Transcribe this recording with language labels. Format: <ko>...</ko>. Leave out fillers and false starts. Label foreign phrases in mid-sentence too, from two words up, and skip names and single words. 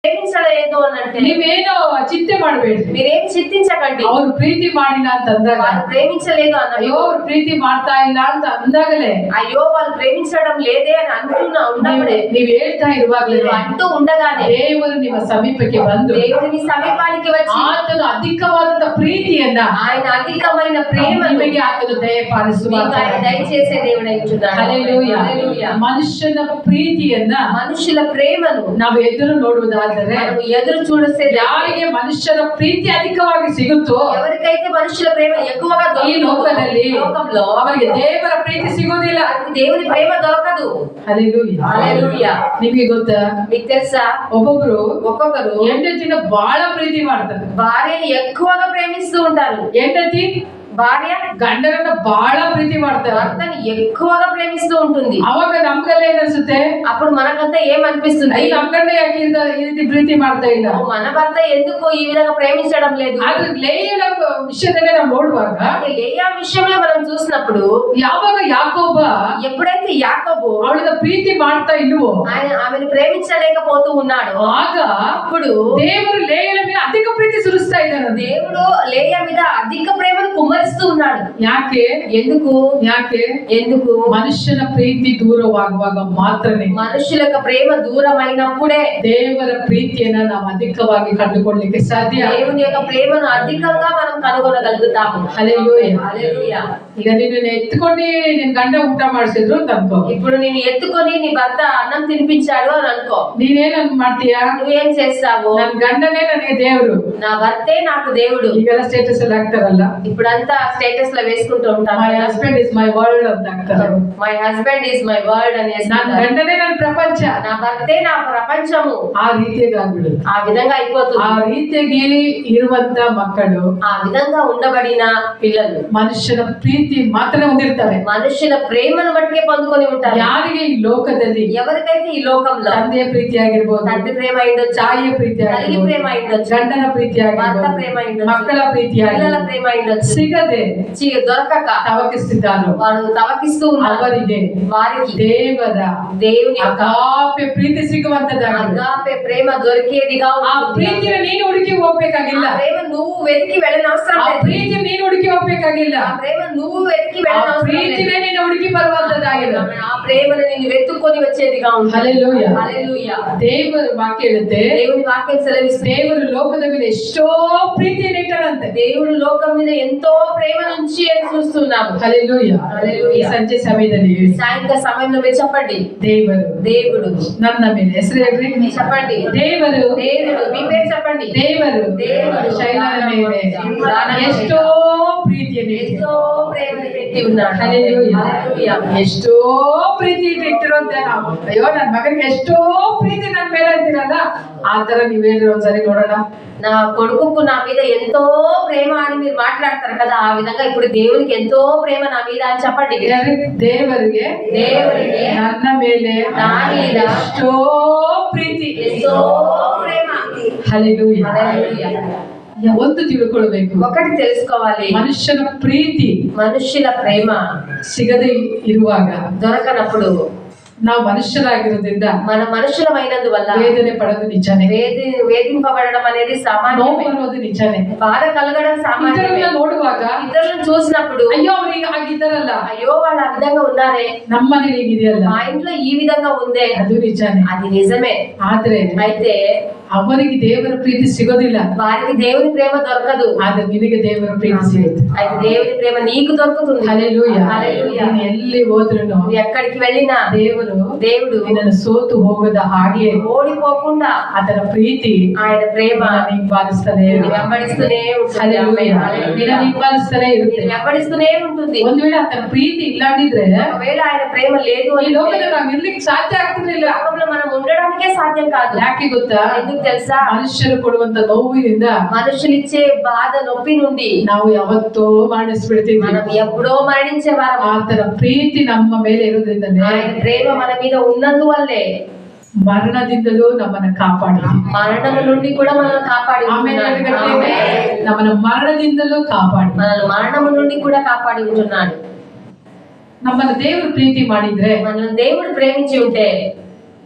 <kn>ಪ್ರೇಮಿಸలేదు ಅನ್ನಂತೆ ನೀವೇನೋ ಚಿಂತೆ ಮಾಡಬೇಡಿ,</kn> <te>మీరేం చింతించకండి.</te> <kn>ಅವ್ರು ಪ್ರೀತಿ ಮಾಡಿಲ್ಲ ಅಂತ ಅಂದಾಗ,</kn> <te>వాళ్ళు ప్రేమించలేదు అన్న</te> <kn>ಅಯ್ಯೋ ಅವ್ರು ಪ್ರೀತಿ ಮಾಡ್ತಾ ಇಲ್ಲ ಅಂತ ಅಂದಾಗಲೇ,</kn> <te>అయ్యో వాళ్ళు ప్రేమించడం లేదే అని అంటున్నా ఉన్నప్పుడే,</te> <kn>ನೀವ್ ಹೇಳ್ತಾ ಇರುವಾಗಲೇ</kn> <te>అంటూ ఉండగానే</te> <kn>ದೇವರು ನಿಮ್ಮ ಸಮೀಪಕ್ಕೆ ಬಂದು</kn> <te>దేవుని సమీపానికి వచ్చి</te> <kn>ಆತನು ಅಧಿಕವಾದ ಪ್ರೀತಿಯನ್ನ,</kn> <te>ఆయన అధికమైన ప్రేమ</te> <kn>ನಿಮಗೆ ಆತನು ದಯಪಾಲಿಸುವ</kn> <te>ఆయన దయచేసే దేవుడై ఉంటున్నాడు. హల్లెలూయా. హల్లెలూయా.</te> <kn>ಮನುಷ್ಯನ ಪ್ರೀತಿಯನ್ನ</kn> <te>మనుషుల ప్రేమను</te> <kn>ನಾವು ಎದುರು ನೋಡುವುದಾದರೆ,</kn> <te>మనం ఎదురు చూస్తే</te> <kn>ಯಾರಿಗೆ ಮನುಷ್ಯನ ಪ್ರೀತಿ ಅಧಿಕವಾಗಿ ಸಿಗುತ್ತೋ,</kn> <te>ఎవరికైతే మనుషుల ప్రేమ ఎక్కువగా</te> <kn>ಈ ಲೋಕದಲ್ಲಿ</kn> <te>లోకంలో</te> <kn>ಅವರಿಗೆ ದೇವರ ಪ್ರೀತಿ ಸಿಗೋದಿಲ್ಲ.</kn> <te>దేవుని ప్రేమ దొరకదు.</te> <kn>ಹಲ್ಲೆಲೂಯಾ.</kn> <te>హల్లెలూయా.</te> <kn>ನಿಮಗೆ ಗೊತ್ತಾ,</kn> <te>మీకు తెలుసా ఒక్కొక్కరు</te> <kn>ಹೆಂಡತಿನ ಬಹಳ ಪ್ರೀತಿ ಮಾಡ್ತಾರೆ.</kn> <te>భార్యని ఎక్కువగా ప్రేమిస్తూ ఉంటారు.</te> <kn>ಹೆಂಡತಿ</kn> <te>భార్య</te> <kn>ಗಂಡನನ್ನ ಬಹಳ ಪ್ರೀತಿ ಮಾಡ್ತಾರೆ.</kn> <te>భర్తని ఎక్కువగా ప్రేమిస్తూ ఉంటుంది.</te> <kn>ಅವಾಗ ನಮ್ಗೆಲ್ಲ ಏನಿಸುತ್ತೆ,</kn> <te>అప్పుడు మనకంతా ఏమనిపిస్తుంది,</te> <kn>ನಮ್ ಗಂಡ ಯಾಕೆ ಈ ರೀತಿ ಪ್ರೀತಿ ಮಾಡ್ತಾ ಇಲ್ಲ,</kn> <te>మన భర్త ఎందుకు ఈ విధంగా ప్రేమించడం లేదు.</te> <kn>ಆದ್ರೆ ಲೇಯನ ವಿಷಯದಲ್ಲೇ ನಾವು ನೋಡುವಾಗ,</kn> <te>లేయా విషయంలో మనం చూసినప్పుడు,</te> <kn>ಯಾವಾಗ ಯಾಕೋಬ</kn> <te>ఎప్పుడైతే యాకోబు</te> <kn>ಅವಳಿನ ಪ್ರೀತಿ ಮಾಡ್ತಾ ಇಲ್ವೋ,</kn> <te>ఆమెను ప్రేమించలేకపోతూ ఉన్నాడు,</te> <kn>ಆಗ</kn> <te>అప్పుడు</te> <kn>ದೇವರು ಲೇಯನ ಮೇಲೆ ಅಧಿಕ ಪ್ರೀತಿ ಸುರಿಸ್ತಾ ಇದ್ದಾನೆ.</kn> <te>దేవుడు లేయా మీద అధిక ప్రేమను కుమ్మరిస్తూ ఉన్నాడు.</te> <kn>ಯಾಕೆ</kn> <te>ఎందుకు</te> <kn>ಮನುಷ್ಯನ ಪ್ರೀತಿ ದೂರವಾಗುವಾಗ ಮಾತ್ರನೇ,</kn> <te>మనుషులకు ప్రేమ దూరమైనప్పుడే</te> <kn>ದೇವರ ಪ್ರೀತಿಯನ್ನ ನಾವು ಅಧಿಕವಾಗಿ ಕಂಡುಕೊಳ್ಳಲಿಕ್ಕೆ ಸಾಧ್ಯ.</kn> <te>దేవుని యొక్క ప్రేమను అధికంగా మనం కనుగొనగలుగుతాము. హల్లెలూయా. హల్లెలూయా.</te> <kn>ಈಗ ನೀನು ಎತ್ಕೊಂಡು ನಿನ್ ಗಂಡ ಊಟ ಮಾಡಿಸಿದ್ರು ಅಂತ ಅನ್ಕೋ,</kn> <te>ఇప్పుడు నేను ఎత్తుకొని నీ భర్త అన్నం తినిపించాడు అని అనుకో,</te> <kn>ನೀನೇನ್ ಮಾಡ್ತೀಯಾ,</kn> <te>నువ్వేం చేస్తావు,</te> <kn>ನನ್ ಗಂಡನೇ ನನಗೆ ದೇವ್ರು,</kn> <te>నా భర్తే నాకు దేవుడు.</te> <kn>ಈಗೆಲ್ಲ ಸ್ಟೇಟಸ್ ಅಲ್ಲಿ ಹಾಕ್ತಾರಲ್ಲ,</kn> <te>ఇప్పుడంతా స్టేటస్ లో వేసుకుంటూ ఉంటాం,</te> <en>My husband is my world</en> <kn>ಅಂತ ಹಾಕ್ತಾರೆ.</kn> <en>My husband is my world</en> <te>అని</te> <kn>ನನ್ ಗಂಡನೇ ನನ್ನ ಪ್ರಪಂಚ,</kn> <te>నా భర్తే నా ప్రపంచము.</te> <kn>ಆ ರೀತಿಯಾಗಿ ಆಗ್ಬಿಡುದು.</kn> <te>ఆ విధంగా అయిపోతుంది.</te> <kn>ಆ ರೀತಿಯಾಗಿ ಇರುವಂತ ಮಕ್ಕಳು,</kn> <te>ఆ విధంగా ఉండబడిన పిల్లలు</te> <kn>ಮನುಷ್ಯನ ಪ್ರೀತಿ ಮಾತ್ರ ಹೊಂದಿರ್ತಾರೆ.</kn> <te>మనుషుల ప్రేమను బట్టికే పొందుకొని ఉంటారు.</te> <kn>ಯಾರಿಗೆ ಈ ಲೋಕದಲ್ಲಿ</kn> <te>ఎవరికైతే ఈ లోకంలో</te> <kn>ತಂದೆಯ ಪ್ರೀತಿ ಆಗಿರ್ಬೋದು,</kn> <te>తండ్రి ప్రేమ అయిండొచ్చు,</te> <kn>ತಾಯಿಯ ಪ್ರೀತಿ</kn> <te>తల్లి</te> <kn>ಆಗಿರ್ಬೋದು,</kn> <te>ప్రేమ అయిండొచ్చు,</te> <kn>ಗಂಡನ ಪ್ರೀತಿ</kn> <te>భర్త</te> <kn>ಆಗಿರ್ಬೋದು,</kn> <te>ప్రేమ అయిండొచ్చు,</te> <kn>ಮಕ್ಕಳ ಪ್ರೀತಿ</kn> <te>పిల్లల ప్రేమ అయిండొచ్చు,</te> <kn>ಸಿಗದೆ</kn> <te>దొరకక</te> <kn>ತವಕಿಸ್ತಿದ್ದಾರೋ</kn> <te>వారు తవకిస్తూ ఉన్నారు.</te> <kn>ಅವರಿಗೆ</kn> <te>వారికి దేవుని యొక్క</te> <kn>ಅಗಾಪೆ ಪ್ರೀತಿ ಸಿಗುವಂತದ್ದಾಗಿದೆ.</kn> <te>అగాపే ప్రేమ దొరికేదిగా</te> <kn>ಆ</kn> <te>ఉంటుంది.</te> <kn>ಪ್ರೀತಿನ ನೀನು ಹುಡುಕಿ ಹೋಗ್ಬೇಕಾಗಿಲ್ಲ,</kn> <te>ఆ ప్రేమ నువ్వు వెతికి వెళ్ళిన అవసరం</te> <kn>ಆ</kn> <te>లేదు.</te> <kn>ಪ್ರೀತಿ ನೀನು ಹುಡುಕಿ ಹೋಗ್ಬೇಕಾಗಿಲ್ಲ,</kn> <te>ఆ ప్రేమ నువ్వు వెతికి</te> <kn>ಆ</kn> <te>వెళ్ళిన అవసరం లేదు.</te> <kn>ಪ್ರೀತಿನೇ ನೀನು ಹುಡುಕಿ ಬರುವಂತದ್ದಾಗಿದೆ.</kn> <te>ఆ ప్రేమను నిన్ను వెతుక్కొని వచ్చేదిగా ఉంటుంది.</te> <kn>ಹಲ್ಲೆಲೂಯಾ.</kn> <te>హల్లెలూయా.</te> <kn>ದೇವರ ವಾಕ್ಯ ಹೇಳುತ್ತೆ,</kn> <te>దేవుని వాక్యం సెలవిస్తుంది,</te> <kn>ದೇವರು ಲೋಕದ ಮೇಲೆ ಎಷ್ಟೋ ಪ್ರೀತಿಯನ್ನು ಇಟ್ಟನಂತೆ.</kn> <te>దేవుడు లోకం మీద ఎంతో ప్రేమ నుంచి అని చూస్తున్నాము. హల్లెలూయా. హల్లెలూయా.</te> <kn>ಸಂಜೆ ಸಮಯದಲ್ಲಿ</kn> <te>సాయంత్ర సమయంలో మీరు చెప్పండి,</te> <kn>ದೇವರು ನನ್ನ ಮೇಲೆ ಹೆಸರು ಹೇಳ್ರಿ,</kn> <te>చెప్పండి,</te> <kn>ದೇವರು</kn> <te>మీ పేరు చెప్పండి.</te> <kn>ದೇವರು ಶೈಲನ ಮೇಲೆ ಎಷ್ಟೋ ಪ್ರೀತಿಯನ್ನು</kn> <te>ఎంతో ప్రేమను పెట్టి ఉన్నాడు.</te> <kn>ಹಲ್ಲೆಲೂಯಾ.</kn> <te>హల్లెలూయా.</te> <kn>ಎಷ್ಟೋ ಪ್ರೀತಿ ಇಟ್ಟಿರೋಂತೆ ನಾವು, ಅಯ್ಯೋ ನನ್ನ ಮಗನಿಗೆ ಎಷ್ಟೋ ಪ್ರೀತಿ ನನ್ನ ಮೇಲೆ ಅಂತೀರಲ್ಲ, ಆ ತರ ನೀವ್ ಹೇಳ್ರಿ ಒಂದ್ಸರಿ ನೋಡೋಣ.</kn> <te>నా కొడుకుకు నా మీద ఎంతో ప్రేమ అని మీరు మాట్లాడతారు కదా, ఆ విధంగా ఇప్పుడు దేవునికి ఎంతో ప్రేమ నా మీద అని చెప్పండి.</te> <kn>ದೇವರಿಗೆ ನನ್ನ ಮೇಲೆ</kn> <te>నా మీద</te> <kn>ಎಷ್ಟೋ ಪ್ರೀತಿ,</kn> <te>ఎంతో ప్రేమ.</te> <kn>ಹಲ್ಲೆಲೂಯಾ.</kn> <te>హల్లెలూయా.</te> <kn>ಒಂದು ತಿಳ್ಕೊಳ್ಬೇಕು,</kn> <te>ఒకటి తెలుసుకోవాలి,</te> <kn>ಮನುಷ್ಯನ ಪ್ರೀತಿ</kn> <te>మనుషుల ప్రేమ</te> <kn>ಸಿಗದೆ ಇರುವಾಗ</kn> <te>దొరకనప్పుడు</te> <kn>ನಾವು ಮನುಷ್ಯರಾಗಿರೋದ್ರಿಂದ</kn> <te>మన మనుషులమైనందువల్ల</te> <kn>ವೇದನೆ ಪಡೋದು ನಿಜಾನೇ,</kn> <te>వేధింపబడడం అనేది</te> <kn>ನೋವು</kn> <te>సామాన్యమే,</te> <kn>ಅನ್ನೋದು ನಿಜಾನೇ.</kn> <te>బాధ కలగడం సామాన్యమే.</te> <kn>ಇತರರನ್ನ ನೋಡುವಾಗ</kn> <te>ఇతరులను చూసినప్పుడు</te> <kn>ಅಯ್ಯೋ ಅವ್ರಿಗೆ ಆಗಿದ್ದಾರಲ್ಲ,</kn> <te>అయ్యో వాళ్ళు ఆ విధంగా ఉన్నారే,</te> <kn>ನಮ್ಮ ಮನೇಲಿ ಹೀಗಿದೆಯಲ್ಲ,</kn> <te>మా ఇంట్లో ఈ విధంగా ఉందే,</te> <kn>ಅದು ನಿಜಾನೇ.</kn> <te>అది నిజమే.</te> <kn>ಆದ್ರೆ</kn> <te>అయితే</te> <kn>ಅವರಿಗೆ ದೇವರ ಪ್ರೀತಿ ಸಿಗೋದಿಲ್ಲ,</kn> <te>వారికి దేవుని ప్రేమ దొరకదు,</te> <kn>ಆದ್ರೆ ನಿನಗೆ ದೇವರ ಪ್ರೀತಿ ಸಿಗುತ್ತೆ.</kn> <te>అయితే దేవుని ప్రేమ నీకు దొరుకుతుంది.</te> <kn>ಹಲ್ಲೆಲೂಯಾ.</kn> <te>హల్లెలూయా.</te> <kn>ನೀನು ಎಲ್ಲಿ ಹೋದ್ರೂ</kn> <te>నువ్వు ఎక్కడికి వెళ్ళినా దేవుడు</te> <kn>ನಿನ್ನನ್ನು ಸೋತು ಹೋಗದ ಹಾಗೆ</kn> <te>ఓడిపోకుండా</te> <kn>ಆತನ ಪ್ರೀತಿ</kn> <te>ఆయన ప్రేమ</te> <kn>ಹಿಂಬಾಲಿಸ್ತಾನೆ</kn> <te>వెంబడిస్తూనే ఉంటుంది.</te> <kn>ಹಲ್ಲೆಲೂಯಾ.</kn> <te>హల్లెలూయా.</te> <kn>ಹಿಂಬಾಲಿಸ್ತಾನೆ ಇರುತ್ತೆ.</kn> <te>వెంబడిస్తూనే ఉంటుంది.</te> <kn>ಒಂದು ವೇಳೆ ಆತನ ಪ್ರೀತಿ ಇಲ್ಲದಿದ್ರೆ</kn> <te>ఒకవేళ ఆయన ప్రేమ లేదు</te> <kn>ಈ</kn> <te>అని</te> <kn>ಲೋಕದಲ್ಲಿ ನಾವು ಇರ್ಲಿಕ್ಕೆ ಸಾಧ್ಯ ಆಗ್ತಿರ್ಲಿಲ್ಲ.</kn> <te>లోకంలో మనం ఉండడానికే సాధ్యం కాదు.</te> <kn>ಯಾಕೆ ಗೊತ್ತಾ,</kn> <te>ఎందుకు తెలుసా,</te> <kn>ಮನುಷ್ಯರು ಕೊಡುವಂತ ನೋವಿನಿಂದ</kn> <te>మనుషులు ఇచ్చే బాధ నొప్పి నుండి</te> <kn>ನಾವು ಯಾವತ್ತೋ ಮರಣಿಸ್ಬಿಡ್ತೀವಿ.</kn> <te>మనం ఎప్పుడో మరణించే వారం.</te> <kn>ಆತನ ಪ್ರೀತಿ ನಮ್ಮ ಮೇಲೆ ಇರೋದ್ರಿಂದಲೇ,</kn> <te>ఆయన ప్రేమ మన మీద ఉన్నందువల్లే</te> <kn>ಮರಣದಿಂದಲೂ ನಮ್ಮನ್ನ ಕಾಪಾಡಿ,</kn> <te>మరణము నుండి కూడా మనల్ని కాపాడి ఉంటున్నాడు.</te> <kn>ನಮ್ಮನ್ನ ಮರಣದಿಂದಲೂ ಕಾಪಾಡಿ,</kn> <te>మనల్ని మరణము నుండి కూడా కాపాడి ఉంటున్నాడు.</te> <kn>ನಮ್ಮನ್ನ ದೇವರು ಪ್ರೀತಿ ಮಾಡಿದ್ರೆ,</kn> <te>మనల్ని దేవుడు ప్రేమించి ఉంటే</te>